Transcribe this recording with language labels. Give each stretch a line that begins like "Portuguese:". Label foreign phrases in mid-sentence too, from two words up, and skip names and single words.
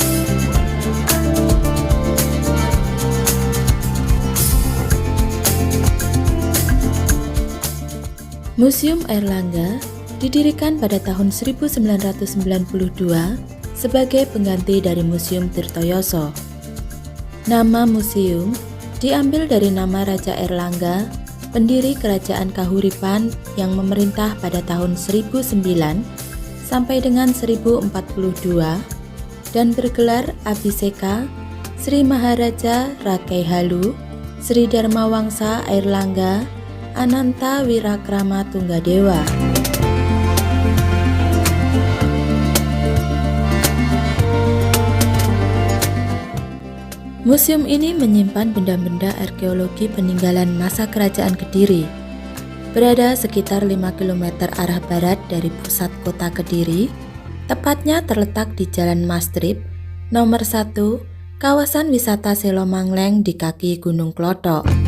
Indonesian: Museum Airlangga didirikan pada tahun 1992 sebagai pengganti dari Museum Tirtoyoso. Nama museum diambil dari nama Raja Airlangga, pendiri Kerajaan Kahuripan yang memerintah pada tahun 1009 sampai dengan 1042 dan bergelar Abhiseka Sri Maharaja Rakai Halu Sri Dharmawangsa Airlangga Ananta Wirakrama Tunggadewa. Museum ini menyimpan benda-benda arkeologi peninggalan masa Kerajaan Kediri. Berada sekitar 5 km arah barat dari pusat kota Kediri, tepatnya terletak di Jalan Mastrip, nomor 1, kawasan wisata Silomangleng di kaki Gunung Klothok.